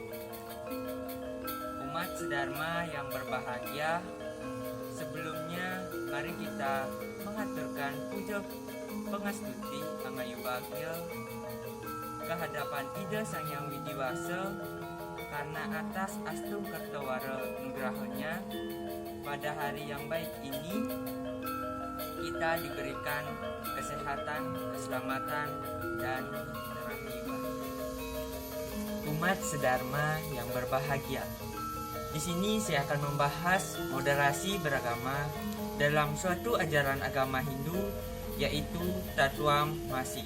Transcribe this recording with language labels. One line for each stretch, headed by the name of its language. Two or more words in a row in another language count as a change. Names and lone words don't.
Indonesian: Umat sedharma yang berbahagia, sebelumnya mari kita mengaturkan puja pangastuti angayubagya kehadapan Ida Sang Hyang Widiwasa karena atas
Balinese: astung kertawara nugrahanya
Indonesian: pada hari yang baik ini kita diberikan kesehatan, keselamatan, dan rahimah. Umat sedharma yang berbahagia. Di sini saya akan membahas moderasi beragama dalam suatu ajaran agama Hindu, yaitu Tatwam Masi.